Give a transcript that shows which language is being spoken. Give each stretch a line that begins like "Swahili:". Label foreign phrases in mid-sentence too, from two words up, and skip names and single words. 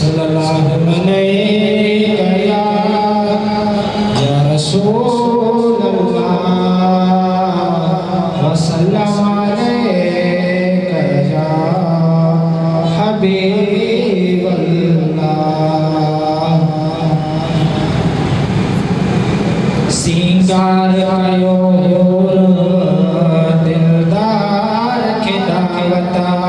Arabic: السلام عليك يا رسول الله والسلام عليك يا حبيب الله.
Sindhi: सिंगार कयो दिलदार खे दावता,